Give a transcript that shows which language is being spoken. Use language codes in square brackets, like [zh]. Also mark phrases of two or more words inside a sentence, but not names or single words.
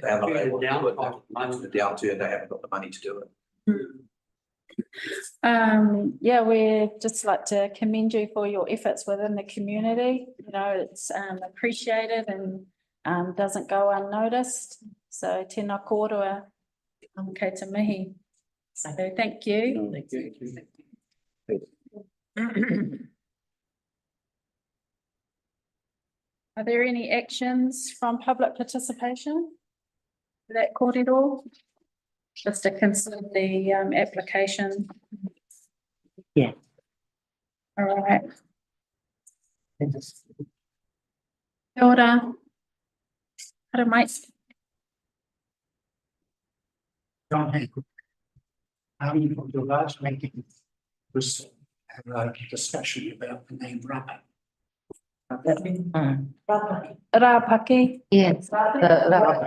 [en] They're not able to do it. down. Most of the downturn, they haven't got the money to do it. yeah, we'd just like to commend you for your efforts within the community. You know, it's appreciated and doesn't go unnoticed. So [mi] tēnā kōrua, kei te mihi. [en] So thank you. Thank you. Are there any actions from public participation? That kōrero? Just to consider the application. Yeah. All right. [mi] Kia ora. Hara mai. John Hancock. [en] From the last meeting was have a discussion about the name rubber. Rāpaki. Yes, the